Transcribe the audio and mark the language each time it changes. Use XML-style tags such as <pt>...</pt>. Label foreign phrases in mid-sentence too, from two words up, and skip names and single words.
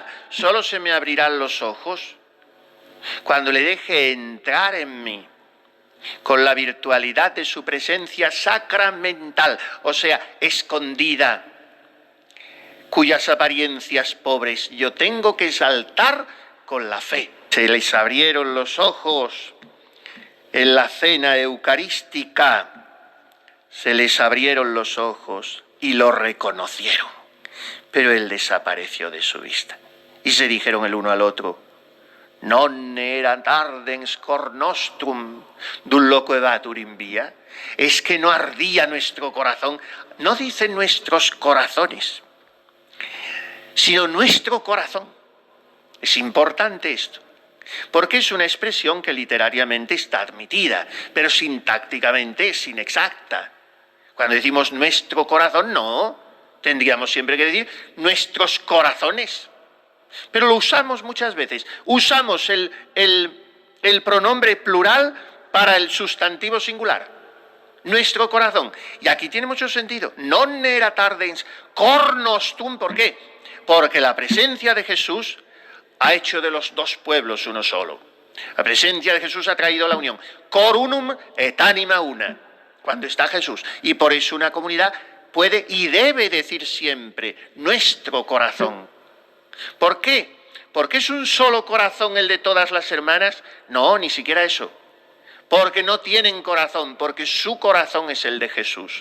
<es>Solo se me abrirán los ojos cuando le deje entrar en mí con la virtualidad de su presencia sacramental, o sea, escondida, cuyas apariencias pobres yo tengo que exaltar con la fe. Se les abrieron los ojos en la cena eucarística, se les abrieron los ojos y lo reconocieron, pero él desapareció de su vista. Y se dijeron el uno al otro,</es> <la>non erat ardens cor nostrum dum loquebatur in via.</la> <es>Es que no ardía nuestro corazón, no dice nuestros corazones, sino nuestro corazón. Es importante esto, porque es una expresión que literariamente está admitida, pero sintácticamente es inexacta. Cuando decimos nuestro corazón, no, tendríamos siempre que decir nuestros corazones. Pero lo usamos muchas veces. Usamos el pronombre plural para el sustantivo singular. Nuestro corazón. Y aquí tiene mucho sentido.</es> <la>Non erat ardens cor nostrum.</la> <es>¿Por qué? Porque la presencia de Jesús ha hecho de los dos pueblos uno solo. La presencia de Jesús ha traído la unión.</es> <la>Cor unum et anima una.</la> <es>Cuando está Jesús. Y por eso una comunidad puede y debe decir siempre nuestro corazón. ¿Por qué? ¿Porque es un solo corazón el de todas las hermanas? No, ni siquiera eso. Porque no tienen corazón, porque su corazón es el de Jesús.</es>